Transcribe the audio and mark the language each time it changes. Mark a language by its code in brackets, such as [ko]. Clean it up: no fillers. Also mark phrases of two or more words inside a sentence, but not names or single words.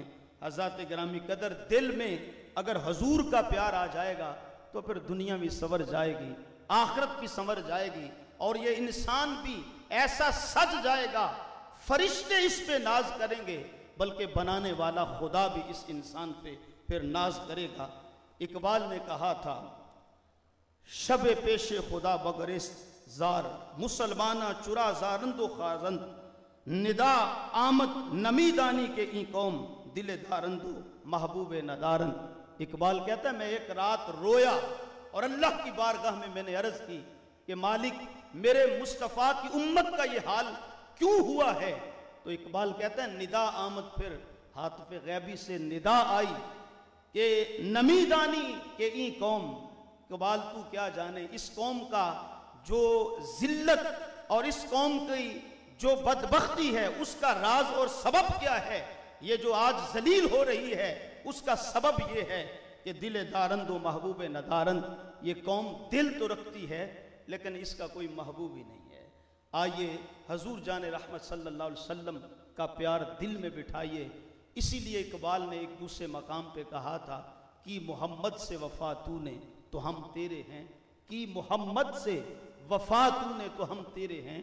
[ur] حضرات گرامی قدر دل میں اگر حضور کا پیار آ جائے گا تو پھر دنیا بھی سنور جائے گی، آخرت بھی سنور جائے گی، اور یہ انسان بھی ایسا سج جائے گا، فرشتے اس پہ ناز کریں گے، بلکہ بنانے والا خدا بھی اس انسان پہ پھر ناز کرے گا. اقبال نے کہا تھا [fa] شب پیش خدا بگرست زار، مسلمانہ چرا زارند و خازند، ندا آمد نمی دانی کے این قوم، دل دارند و محبوب ندارند. [ur] اقبال کہتا ہے میں ایک رات رویا اور اللہ کی بارگاہ میں نے عرض کی کہ مالک میرے مصطفیٰ کی امت کا یہ حال کیوں ہوا ہے تو اقبال کہتا ہے [fa] ندا آمد [ur] پھر ہاتف غیبی سے ندا آئی کہ [fa] نمی دانی کہ این قوم، [ur] اقبال تو کیا جانے اس قوم کا جو ذلت اور اس قوم کی جو بدبختی ہے اس کا راز اور سبب کیا ہے. یہ جو آج ذلیل ہو رہی ہے اس کا سبب یہ ہے کہ [fa] دل دارند و محبوب ندارند. [ur] یہ قوم دل تو رکھتی ہے لیکن اس کا کوئی محبوب ہی نہیں ہے. آئیے حضور جان رحمت صلی اللہ علیہ وسلم کا پیار دل میں بٹھائیے. اسی لیے اقبال نے ایک دوسرے مقام پہ کہا تھا کہ محمد سے وفا تو نے تو ہم تیرے ہیں، کہ محمد سے وفا تو نے تو ہم تیرے ہیں.